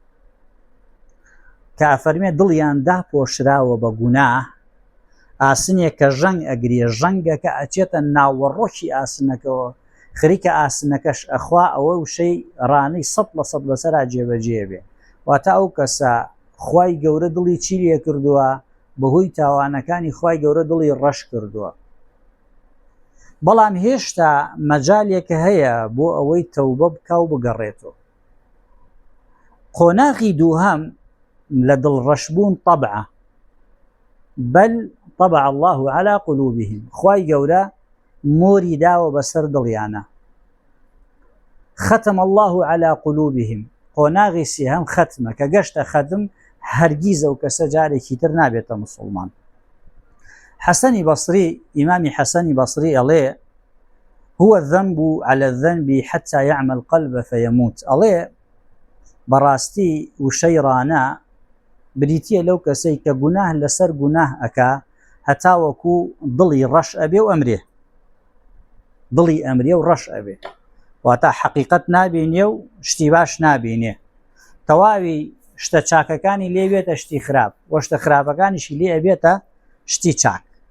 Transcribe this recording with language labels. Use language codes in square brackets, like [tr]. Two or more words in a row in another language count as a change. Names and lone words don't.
[ckb] کە ئەفەرمێ دڵیان داپۆشراوە بە گوناه ئاسنێک کە ژەنگ ئەگرێ ژەنگەکە ئەچێتە ناوەڕۆکی ئاسنەکەەوە خریکە ئاسنەکەش ئەخوا ئەوە وشەی ڕانەی 100% بەسەرا جێبەجێ بێ واتە ئەو کەسە خوای گەورە دڵی چی لێ کردووە بەهۆی تاوانەکانی خوای گەورە دڵی ڕەش کردووە بەڵام هێشتا مەجالێکە هەیە بۆ ئەوەی تەوبە بکا و بگەڕێتەوە قۆناغی دووهەم لە دڵڕەشبوون طبعە [ar] بەل طبع الله على قلوبهم [ckb] خوای گەورە مۆری داوە بەسەر دڵیانە [ar] ختم الله على قلوبهم [ckb] قۆناغی سێهەم ختمە کە گەشتە ختم هەرگیز ئەو کەسە جارێکی تر نابێتە موسڵمان حەسەنی بەسری ئیمامی حەسەنی بەسری ئەڵێ [ar] هو الذنب على الذنب حتى يعمى القلب فيموت [ckb] ئەڵێ بەڕاستی وشەی ڕانە بریتیە لەو کەسەی کە گوناه لەسەر گوناه ئەکا هەتا وەکو دڵی ڕەش ئەبێ و ئەمرێ دڵی ئەمرێ و ڕەش ئەبێ واتە حەقیقەت نابینێ و شتی باش نابینێ تەواوی شتە چاکەکانی لێ بێتە شتی خراپ وە شتە خراپەکانیشی لێ ئەبێتە شتی چاک